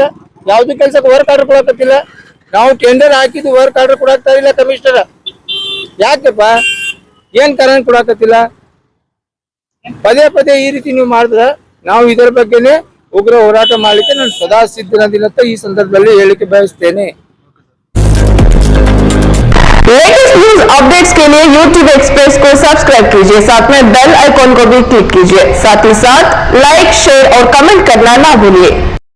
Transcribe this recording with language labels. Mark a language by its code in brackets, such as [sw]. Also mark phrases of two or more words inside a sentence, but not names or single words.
[kn] ಯಾವ್ದು ಕೆಲ್ಸಕ್ಕೆ ವರ್ಕ್ ಆರ್ಡರ್ ಕೊಡಕತ್ತಿಲ್ಲ. ನಾವು ಟೆಂಡರ್ ಹಾಕಿದ್ದು ವರ್ಕ್ ಆರ್ಡರ್ ಕೊಡಾಕ್ತಾ ಇಲ್ಲ ಕಮಿಷನರ್. ಯಾಕಪ್ಪ? ಏನ್ ಕಾರಣ ಕೊಡಾಕತ್ತಿಲ್ಲ? ಪದೇ ಈ ರೀತಿ ನೀವು ಮಾಡಿದ್ರ ನಾವು ಇದರ ಬಗ್ಗೆನೆ ಉಗ್ರ ಹೋರಾಟ ಮಾಡ್ಲಿಕ್ಕೆ ನಾನು ಸದಾ ಸಿದ್ಧನದಿನಂತ ಈ ಸಂದರ್ಭದಲ್ಲಿ ಹೇಳಿಕೆ ಬಯಸ್ತೇನೆ. [hi] लेटेस्ट न्यूज अपडेट्स के लिए YouTube एक्सप्रेस को सब्सक्राइब कीजिए, साथ में बेल आइकॉन को भी क्लिक कीजिए। साथ ही साथ लाइक, शेयर और कमेंट करना ना भूलिए।